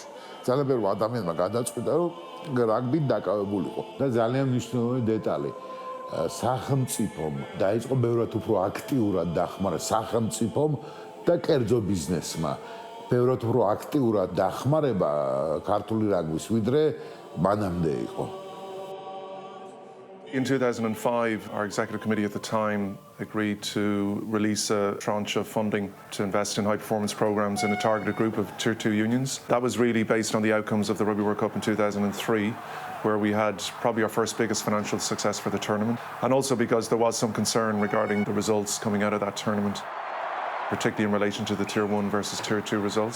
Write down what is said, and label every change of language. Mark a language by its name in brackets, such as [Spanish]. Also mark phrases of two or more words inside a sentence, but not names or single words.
[Georgian] ძალიან ბევრი ადამიანმა გადაწყვიტა, რომ რაგბით დაკავებულიყო. და ძალიან მნიშვნელოვანი დეტალი, სახელმწიფომ დაიწყო ბევრად უფრო აქტიურად დახმარა სახელმწიფომ და კერძო ბიზნესმა. ბევრად უფრო აქტიურად დახმარება ქართული რაგბის, ვიდრე მანამდე იყო. [English] In 2005, our executive committee at the time agreed to release a tranche of funding to invest in high-performance programs in a targeted group of Tier 2 unions. That was really based on the outcomes of the Rugby World Cup in 2003, where we had probably our first biggest financial success for the tournament, and also because there was some concern regarding the results coming out of that tournament, particularly in relation to the Tier 1 versus Tier 2 results.